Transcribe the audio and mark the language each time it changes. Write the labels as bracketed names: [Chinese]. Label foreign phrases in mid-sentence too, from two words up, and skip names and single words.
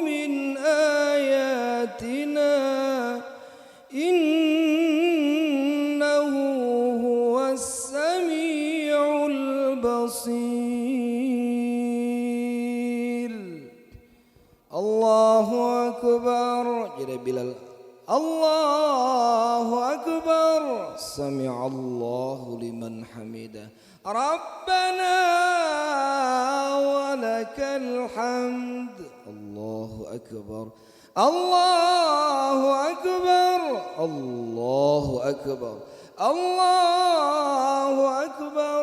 [Arabic] آياتنا إنه هو السميع البصير. الله أكبر. Jadi Bilal الله أكبر. سمع الله لمن حمده. ربنا ولك الحمد. الله أكبر. الله أكبر. الله أكبر. الله أكبر.